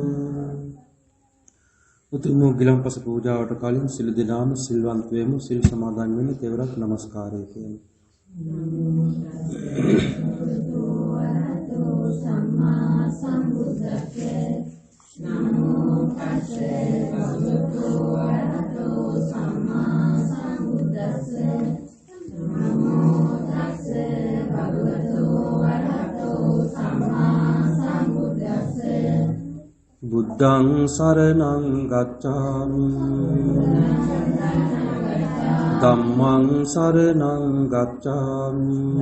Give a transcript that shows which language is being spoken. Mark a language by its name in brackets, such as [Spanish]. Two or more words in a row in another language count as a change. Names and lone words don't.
[Sinhala] උතුම් ගිලන්පස පූජාවට කලින් සිළු දෙනාම සිල්වන්ත වෙමු. සිල් සමාදන් වෙන්න තෙවරක් නමස්කාරය කියමු. [Pali] සම්මා සම්බුද්දස්සේ නමෝ තස්සේ භගවතු වරහතෝ සම්මා සම්බුද්දස්සේ නමෝ තස්සේ භගවතු වරහතෝ සම්මා සම්බුද්දස්සේ බුද්ධං සරණං ගච්ඡාමි ධම්මං සරණං ගච්ඡාමි